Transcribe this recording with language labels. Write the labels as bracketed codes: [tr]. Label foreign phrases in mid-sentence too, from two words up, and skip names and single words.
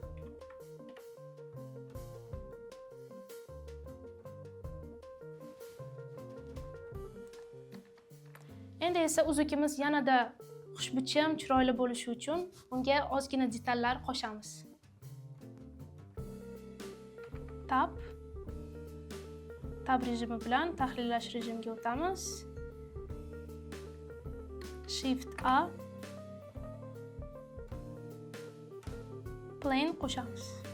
[uz] Endi esa uzukimiz yanada xushbichim, chiroyli bo'lishi uchun unga ozgina detallar qo'shamiz. Tab rejimi bilan tahrirlash rejimiga o'tamiz. [en] Shift A plane [uz] qo'shamiz.